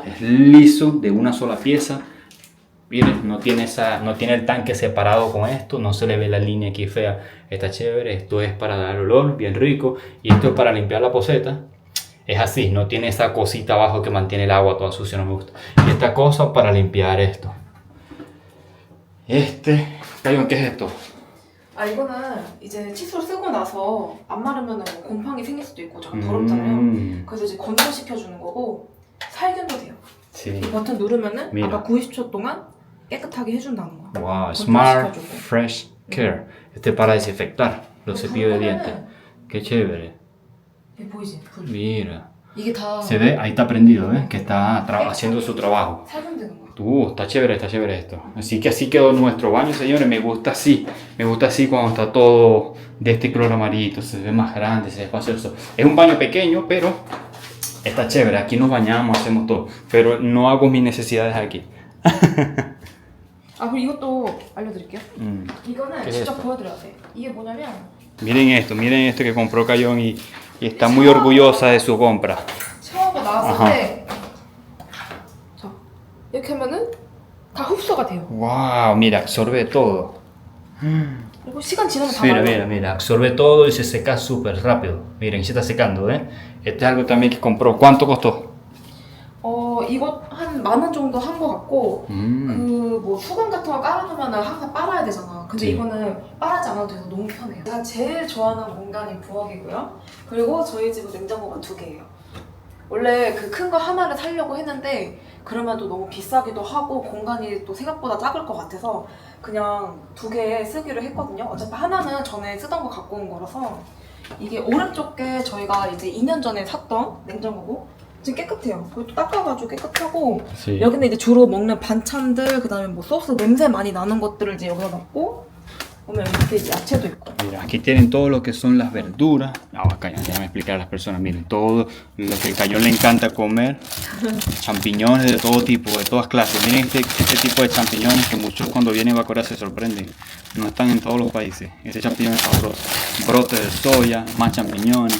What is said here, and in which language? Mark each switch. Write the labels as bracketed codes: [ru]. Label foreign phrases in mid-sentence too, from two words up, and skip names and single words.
[es] Es liso, de una sola pieza. Miren, no tiene el tanque separado con esto, no se le ve la línea aquí fea, está chévere. Esto es para dar olor, bien rico, y esto es para limpiar la poceta. Es así, no tiene esa cosita abajo que mantiene el agua toda sucia, no me gusta. Y esta cosa para limpiar esto. ¿Qué es esto? [ko] 아, 이거는 이제 칫솔 쓰고 나서 안 마르면 곰팡이 생길 수도 있고 잠깐 더럽잖아요. 그래서 이제 건조시켜주는 거고 살균도 돼요. [es] Sí. [ko] 이 버튼 누르면은 [es] Mira. [ko] 아까 90초 동안 깨끗하게 해준다는 거. [es] Wow, Smart Fresh Care. Este es para desinfectar los cepillos de dientes. Qué chévere. [ko] 이게 보이지? 불. [es] Mira. [ko] 이게 다 [es] Se ve, ahí está prendido, ¿ves? Que está haciendo su trabajo. [ko] 살균되는 거. [es] Está chévere esto. Así que así quedó nuestro baño, señores. Me gusta así cuando está todo de este color amarillito. Se ve más grande, se ve espacioso. Es un baño pequeño, pero está chévere. Aquí nos bañamos, hacemos todo. Pero no hago mis necesidades aquí. [ko] 아, 그리고 이것도 알려드릴게요. 이거는 [es] ¿Qué es [ko] 직접 [es] esto? [ko] 보여드려야 돼. 이게 뭐냐면 [es] Miren esto que compró Cayón y está muy orgullosa de su compra. [ko] 샤워가 나왔을 때 자, 이렇게 하면은 다 흡수가 돼요. [es] Wow, mira, absorbe todo. [ko] 그리고 시간 지나면 다 [es] Mira, [ko] 말라요. [es] mira, absorbe todo y se seca súper rápido. Miren, se está secando, ¿eh? Este es algo también que compró. ¿Cuánto costó? [ko] 이거 한 10,000원 정도 한 거 같고 그 뭐 수건 같은 거 깔아놓으면 항상 빨아야 되잖아. 근데 네. 이거는 빨아지 않아도 돼서 너무 편해요. 제가 제일 좋아하는 공간이 부엌이고요. 그리고 저희 집은 냉장고가 2개예요. 원래 그 큰 거 하나를 사려고 했는데 그러면 또 너무 비싸기도 하고 공간이 또 생각보다 작을 것 같아서 그냥 2개 쓰기로 했거든요. 어차피 하나는 전에 쓰던 거 갖고 온 거라서. 이게 오른쪽 게 저희가 이제 2년 전에 샀던 냉장고고 지금 깨끗해요. 그리고 또 닦아가지고 깨끗하고 Sí. 여기는 이제 주로 먹는 반찬들 그다음에 뭐 소스 냄새 많이 나는 것들을 이제 여기다 넣고 보면 이렇게 이제 야채도 있고. [es] Mira, aquí tienen todo lo que son las verduras. Acá, déjame explicar a las personas. Miren, todo lo que al Cayón le encanta comer. Champiñones de todo tipo, de todas clases. Miren este tipo de champiñones que muchos cuando vienen a Corea se sorprenden. No están en todos los países. Este champiñón es sabroso. Brote de soya, más champiñones.